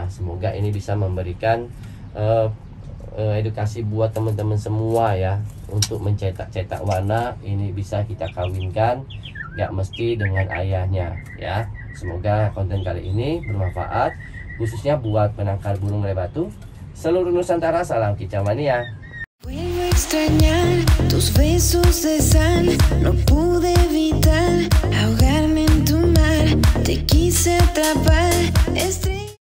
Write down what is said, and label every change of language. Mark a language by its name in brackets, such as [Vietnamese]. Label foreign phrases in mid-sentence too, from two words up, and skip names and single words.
[Indonesian] Semoga ini bisa memberikan edukasi buat teman-teman semua ya, untuk mencetak warna ini bisa kita kawinkan, nggak mesti dengan ayahnya ya. Semoga konten kali ini bermanfaat, khususnya buat penangkar burung murai batu seluruh Nusantara. Salam kicau mania. [Spanish] Vuelvo a extrañar tus besos de sal, no pude evitar ahogarme en tu mar, te quise atrapar,